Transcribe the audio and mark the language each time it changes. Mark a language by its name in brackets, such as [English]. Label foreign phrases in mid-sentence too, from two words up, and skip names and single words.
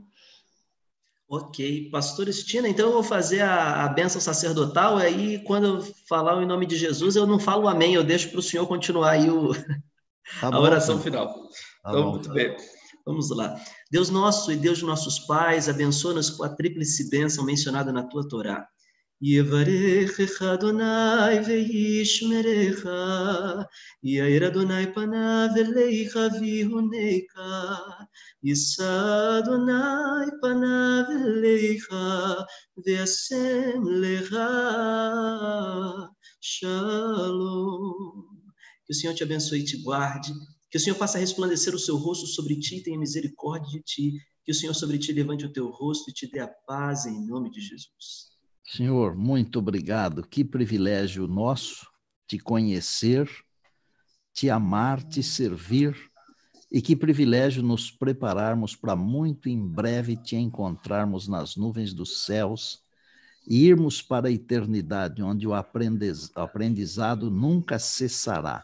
[Portuguese] Ok, pastor Estina, então eu vou fazer a bênção sacerdotal, aí quando eu falar em nome de Jesus, eu não falo amém, eu deixo para o senhor continuar aí Tá a bom, oração senhor. final. Tá Então, bom, muito senhor. bem. Vamos lá. Deus nosso e Deus de nossos pais, abençoa-nos com a tríplice bênção mencionada na tua Torá. [Hebrew] יברכך אדוני וישמרך, יאר אדוני פניו אליך ויחנך, ישא אדוני פניו אליך וישם לך שלום. [Portuguese] Que o Senhor te abençoe e te guarde, que o Senhor faça resplandecer o seu rosto sobre ti e tenha misericórdia de ti, que o Senhor sobre ti levante o teu rosto e te dê a paz em nome de Jesus. Senhor, muito obrigado. Que privilégio nosso te conhecer, te amar, te servir, e que privilégio nos prepararmos para muito em breve te encontrarmos nas nuvens dos céus e irmos para a eternidade, onde o aprendizado nunca cessará.